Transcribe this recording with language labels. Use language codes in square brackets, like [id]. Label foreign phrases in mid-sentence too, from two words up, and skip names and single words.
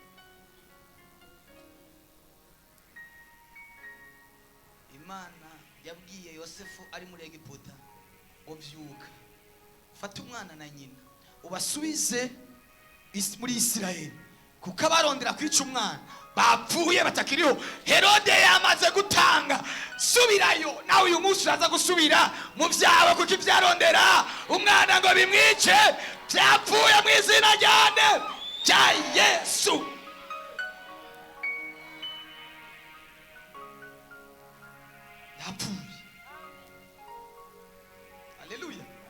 [rn] Imana yabwiye Yosefu ari muri Egiputa ngo vyuka fata umwana na nyina ubasubize muri Isirayeli kuko abarondera kwica umwana bapfuye batakiriho. Herode yamaze gutanga, subirayo nawe uyu munsi uraza gusubira mu vyawe kuko ivyarondera umwana ngo bimwice byapfuye mu izina ryane rya Yesu. Yapfuye. Haleluya.